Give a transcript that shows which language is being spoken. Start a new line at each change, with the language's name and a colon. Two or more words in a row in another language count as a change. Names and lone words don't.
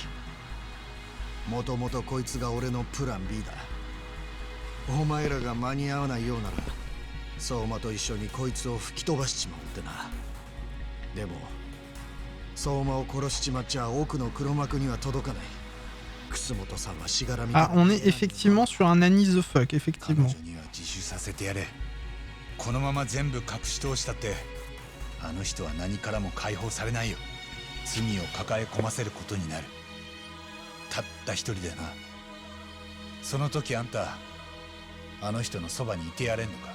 Japanese: もともとこいつが俺のプラン B だ。お前らが間に合わないようなら相馬と一緒にこいつを吹き飛ばしちまうってな。でも相馬を殺しちまっちゃ奥の黒幕には届かない。楠本さんはしがらみ。
French: Ah, on est effectivement sur un Annie
English: the fuck,
French: effectivement.
Japanese: 彼女には自首させてやれ。このまま全部隠し通したってあの人は何からも解放されないよ。罪を抱え込ませることになる。たった一人でな。その時あんたあの人のそばにいてやれんのか。